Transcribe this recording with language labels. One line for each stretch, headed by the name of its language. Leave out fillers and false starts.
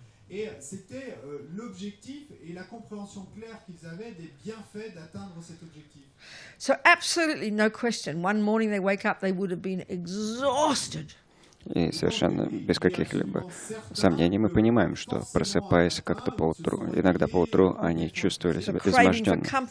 French: Et c'était l'objectif et la compréhension claire qu'ils avaient des bienfaits d'atteindre cet objectif.
English: So absolutely no question. One morning they wake up, they would have been exhausted.
Russian: И совершенно без каких-либо сомнений мы понимаем, что, просыпаясь как-то поутру, иногда поутру, они чувствовали себя изможденными.